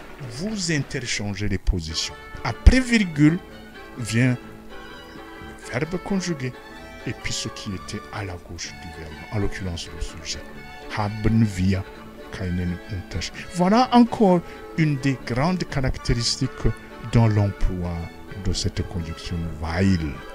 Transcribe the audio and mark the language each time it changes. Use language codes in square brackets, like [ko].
[fr] Vous interchangez les positions. Après virgule vient le verbe conjugué et puis ce qui était à la gauche du verbe, en l'occurrence le sujet. [de] Haben wir keinen Unterschied. [fr] Voilà encore une des grandes caractéristiques dans l'emploi de cette conjonction weil.